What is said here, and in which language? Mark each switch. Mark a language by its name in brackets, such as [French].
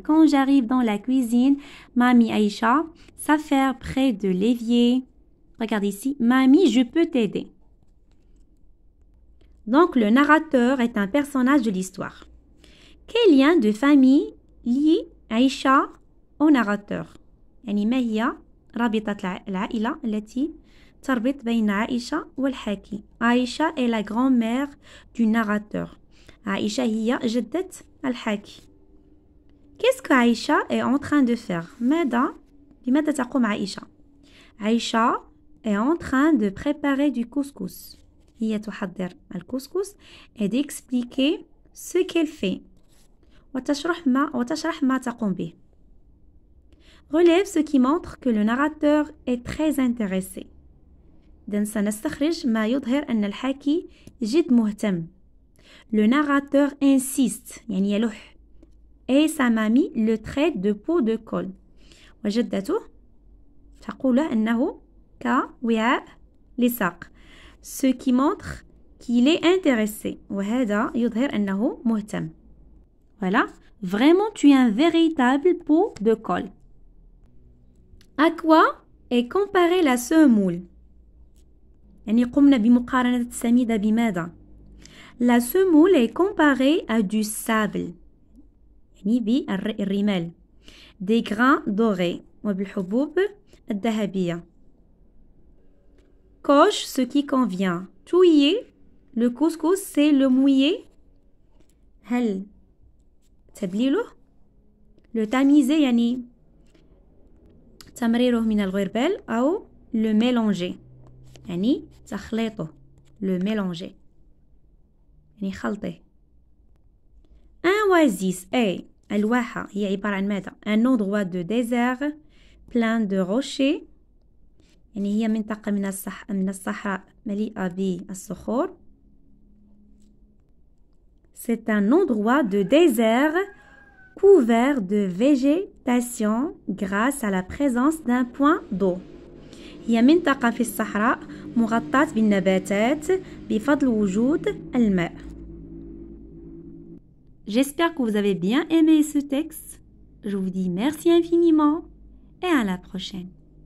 [French] Quand j'arrive dans la cuisine, Mamie Aïcha s'affaire près de l'évier. Regardez ici, Mamie, je peux t'aider. Donc, le narrateur est un personnage de l'histoire. Quel lien de famille lie Aïcha au narrateur? [Arabic] يعني ما هي رابطة العائلة التي تربط بين عائشة والحاكي. [French] Aïcha est la grand-mère du narrateur. [Arabic] Aïcha هي جدة الحاكي. [French] Qu'est-ce que Aïcha est en train de faire? [Arabic] بماذا تقوم عائشة? [French] عائشة est en train de préparer du couscous. [Arabic] هي تحضر الكسكس [French] et d'expliquer ce qu'elle fait. [Arabic] وتشرح ما تقوم به. [French] Relève ce qui montre que le narrateur est très intéressé. [Arabic] إذن سنستخرج ما يظهر أن الحاكي جد مهتم. [French] Le narrateur insiste [Arabic] يعني يلح. [French] Et sa mamie le traite de peau de colle. [Arabic] وجدته تقول أنه كوعاء لساق. [French] Ce qui montre qu'il est intéressé. [Arabic] وهذا يظهر أنه مهتم. Voilà. [French] Vraiment, tu es un véritable peau de colle. À quoi est comparée la semoule? [Arabic] يعني قمنا بمقارنة السميدة بماذا؟ [French] La semoule est comparée à du sable. [Arabic] يعني بالرمال. [French] Des grains dorés. [Arabic] وبالحبوب الذهبية. [French] Coche ce qui convient. Touiller. Le couscous, c'est le mouiller. [Arabic] هل تبليله؟ Le tamiser يعني تمريره من الغربال أو [French] le mélanger [Arabic] يعني تخليطه le mélanger يعني خلطه. Un oasis est الواحة هي عبارة عن ماذا؟ [French] Un endroit de désert plein de rochers [Arabic] يعني هي منطقة من الصحراء مليئة بالصخور. [French] C'est un endroit de désert couvert de végétation grâce à la présence d'un point d'eau. [Arabic] هي منطقة في الصحراء مغطاة بالنباتات بفضل وجود الماء. [French] J'espère que vous avez bien aimé ce texte. Je vous dis merci infiniment et à la prochaine.